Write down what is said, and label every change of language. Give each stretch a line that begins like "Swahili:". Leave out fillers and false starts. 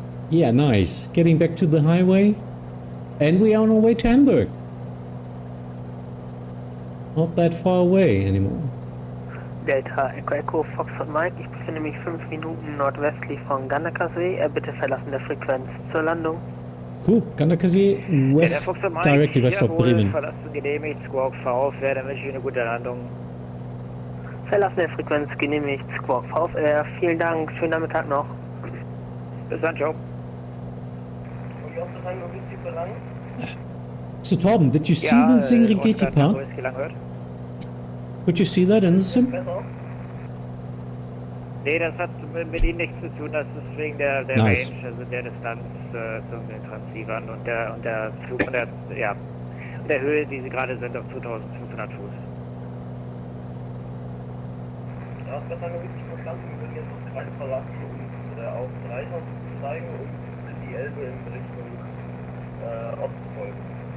English: Yeah, nice. Getting back to the highway. And we are on our way to Hamburg. Not that far away anymore.
German: Delta Echo Echo Foxtrot Mike, ich befinde mich 5 Minuten nordwestlich von Gannakassee. Bitte Verlassen der Frequenz zur Landung.
English: Cool, Gannakassee, west, directly west of Bremen.
German: Verlassen genehmigt, Squawk VfR, dann wünsche ich eine gute Landung. Verlassen der Frequenz genehmigt, Squawk VfR. Vielen Dank, schönen Nachmittag noch. Bis dann, ciao. Und auch das noch richtig verlangen?
English: So Torben, did you see the Serengeti Park? Could you see that in the sim?
German: Nee, das hat mit Ihnen nichts zu tun, das ist wegen der
English: Nice.
German: Range, also der Distanz zu den Transceivern und der Flug von der Höhe, die Sie gerade sind, auf 2500 Fuß. Ja, das haben wir richtig verstanden. Wir würden jetzt das Kreis verlassen, um auf 3000 zu steigen und die Elbe in Richtung Osten folgen.